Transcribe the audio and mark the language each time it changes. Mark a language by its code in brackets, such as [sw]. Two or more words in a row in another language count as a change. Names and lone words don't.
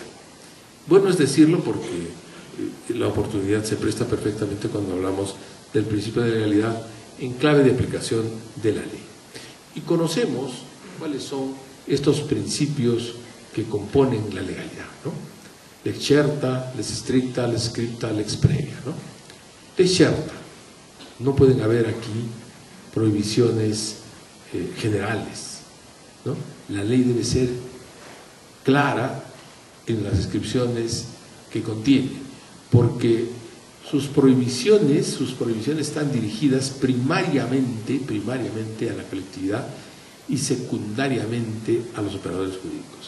[es] Bueno es decirlo porque la oportunidad se presta perfectamente cuando hablamos del principio de legalidad en clave de aplicación de la ley. Y conocemos cuáles son estos principios que componen la legalidad, ¿no? [la] Lex certa, lex stricta, lex scripta, lex previa, ¿no? Lex certa, [es] no pueden haber aquí prohibiciones generales, ¿no? La ley debe ser clara en las descripciones que contiene, porque sus prohibiciones están dirigidas primariamente a la colectividad y secundariamente a los operadores jurídicos.